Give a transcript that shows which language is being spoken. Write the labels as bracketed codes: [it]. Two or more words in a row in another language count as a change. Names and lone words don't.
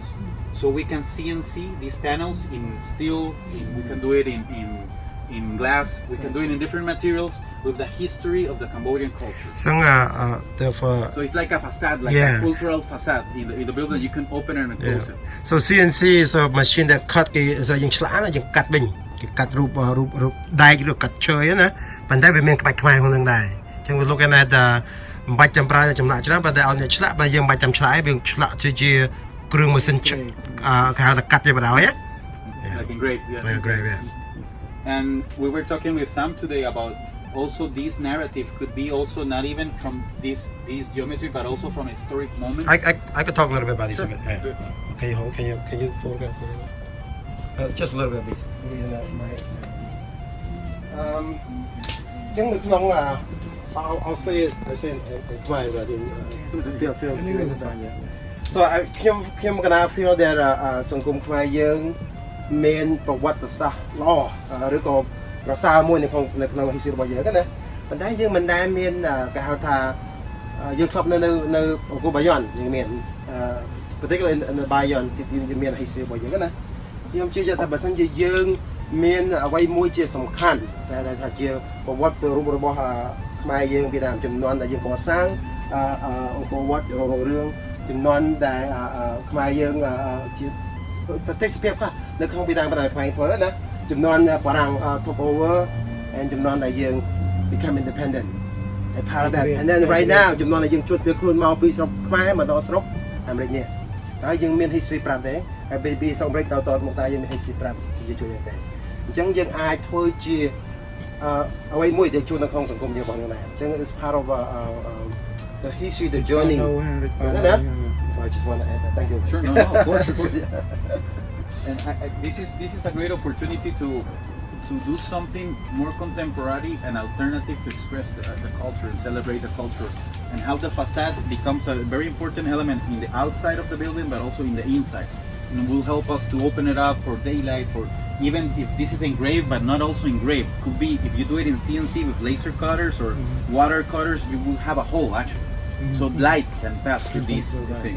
[en] So we can CNC these panels in steel, we can do it in glass, we can do it in different materials with the history of the Cambodian culture. Therefore, so it's like a facade, like a cultural facade in the building. You can open it and close it. So CNC is a machine that cut is a cut bình, cut [km] រូបដែកឬកាត់ឈើណាប៉ុន្តែវាមានក្បាច់ខ្មែរក្នុងនឹងដែរចឹង [en] we looking at [km] មិនបាច់ចាំប្រើចំណាក់ច្រើនប៉ុន្តែឲ្យអ្នកឆ្លាក់បើយើងមិនបាច់ចាំឆ្លាក់ឯងយើងឆ្លាក់ជាគ្រឿងម៉ាស៊ីនគេហៅថាកាត់វាបណ្ដោយ [en] Like engraved, yeah. Great, yeah. And we were talking with Sam today about also this narrative could be also not even from this geometry, but also from a historic moment. I could talk a little bit about this. Sure. Yeah. Okay, hold. Can you photograph? Just a little bit of this. Reason that my. [km] ចឹងនៅក្នុង [en] I'll say it in Khmer but in feel so [km] ខ្ញុំកណា [en] feel that [km] សង្គមខ្មែរយើងមានប្រវត្តិសាស្ត្រល្អឬក៏ប្រសើរមួយនៅក្នុង history របស់យើងណាប៉ុន្តែយើងមិនដែលមានគេហៅថាយើងធ្លាប់នៅអង្គ របាយ័នយើងមាន [en] particularly in Bayon [km] យើងមាន history របស់យើងណាខ្ញុំជឿថាបើសិនជាយើងមានអ្វីមួយជាសំខាន់តែថាជាប្រវត្តិរូបរបស់ខ្មែរយើងពីដើមចំ នួនដែលយើងកសាងអង្គរវត្តរងរឿងចំនួនដែលខ្មែរយើងជាទេសភាពខ្លះនៅក្នុងពីដើមខ្មែរធ្វើណាចំ នួនបារាំង [en] took over and [km] ចំនួនដែលយើង [en] become independent and part of that and then right now [km] ចំនួនដែលយើងជួបពីខ្លួនមកពីស្រុកខ្មែរមកដល់ស្រុកអាមេរិកនេះហើយយើងមាន history ប្រាប់ទេហើយពីស្រុកអាមេរិកទៅមកតែយើងមាន history ប្រាប់និយាយជួយទេអញ្ចឹងយើងអាចធ្វើជាអ្វីមួយដែលជួយនៅក្នុងសង្គមយើងរបស់យើងដែរអញ្ចឹង [en] it's part of the history the journey so I just want to add that thank you Sure, no, of course. And this is a great opportunity to do something more contemporary and alternative to express the culture and celebrate the culture, and how the facade becomes a very important element in the outside of the building but also in the inside, and will help us to open it up for daylight, for even if this is engraved but not also engraved, could be if you do it in CNC with laser cutters or water cutters, you will have a hole actually, so light can pass through these things.